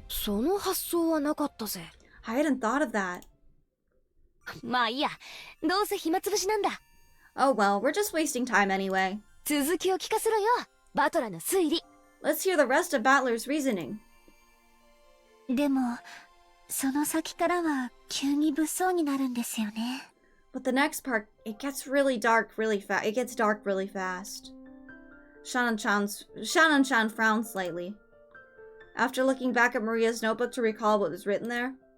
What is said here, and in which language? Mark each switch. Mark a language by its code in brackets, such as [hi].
[ja] その発想はなかったぜ。 [en] I hadn't thought of that. [ja] まあいいや、どうせ暇つぶしなんだ。 [en] Oh well, we're just wasting time anyway. [ja] 続きを聞かせろよ、バトラの推理。 [en] Let's hear the rest of Battler's reasoning. [ja] でも、その先からは急に物騒になるんですよね。 [en] But the next part, it gets really dark really fast. It gets dark really fast. Shannon-chan frowned slightly. After looking back at Maria's notebook to recall what was written there.